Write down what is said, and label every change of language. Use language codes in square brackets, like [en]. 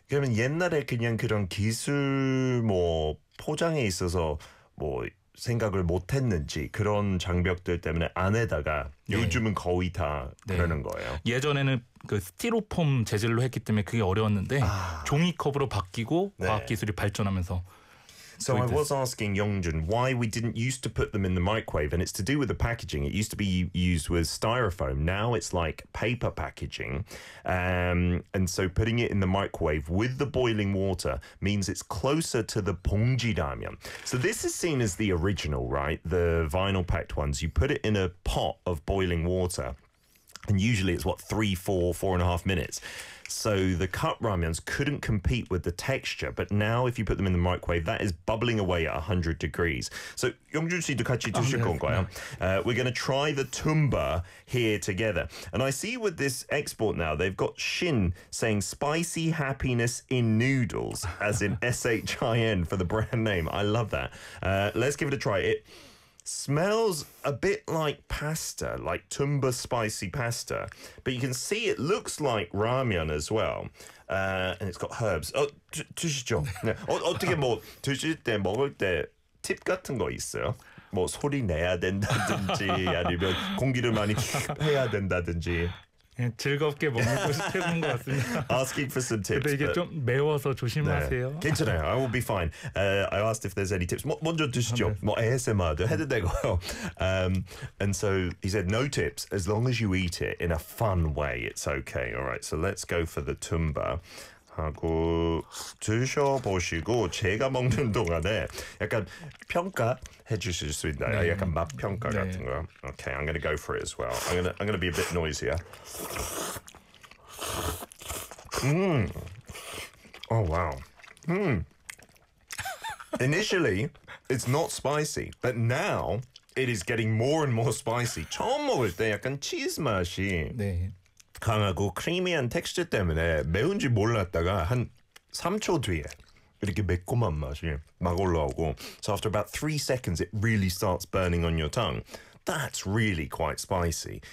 [ko] 그러면 옛날에 그냥 그런 기술 뭐 포장에 있어서 뭐 생각을 못했는지 그런 장벽들 때문에 안에다가 네. 요즘은 거의 다 네. 그러는 거예요. 예전에는 그 스티로폼 재질로 했기 때문에 그게 어려웠는데 아. 종이컵으로 바뀌고 네. 과학 기술이 발전하면서. [en] So I was asking Yongjun why we didn't used to put them in the microwave, and it's to do with the packaging. It used to be used with styrofoam. Now it's like paper packaging. And so putting it in the microwave with the boiling water means it's closer to the 봉지라면. So this is seen as the original, right? The vinyl packed ones. You put it in a pot of boiling water, and usually it's, what, 3, 4, 4.5 minutes. So the cup ramyuns couldn't compete with the texture, but now if you put them in the microwave, that is bubbling away at 100 degrees. So, Yongjun [ko] 씨도 같이 드실 건가요? [en] We're going to try the tumba here together. And I see with this export now, they've got Shin saying spicy happiness in noodles, as in S-H-I-N for the brand name. I love that. Let's give it a try. It smells a bit like pasta, like tumba spicy pasta. But you can see it looks like ramyun as well. And it's got herbs. Oh, [ko] 드시죠. 네. 어떻게 뭐 드실 때 먹을 때 팁 같은 거 있어요? 뭐 소리 내야 된다든지 아니면 공기를 많이 해야 된다든지. 즐겁게 먹는 것이 최고인 것 같습니다. [en] Asking for some tips. [ko] 근데 이게 좀 매워서 조심하세요. 네. 괜찮아요. [en] I will be fine. I asked if there's any tips. [ko] 먼저 드시죠. 뭐 ASMR도 해도 되고요. [en] And so he said no tips. As long as you eat it in a fun way, it's okay. All right. So let's go for the tumba. [ko] 하고 드셔보시고 제가 먹는 동안에 약간 평가해 주실 수 있나요? 네. 약간 맛 평가 네. 같은 거. [en] Okay, I'm gonna go for it as well. I'm gonna be a bit noisier. [ko] 오 와우. [en] Initially, it's not spicy, but now it is getting more and more spicy. [ko] 처음 먹을 때 약간 치즈 맛이. 네. 강하고 크리미한 텍스처 때문에 매운지 몰랐다가 한 3초 뒤에 이렇게 매콤한 맛이 막 올라오고 [en] So after about 3 seconds it really starts burning on your tongue. That's really quite spicy.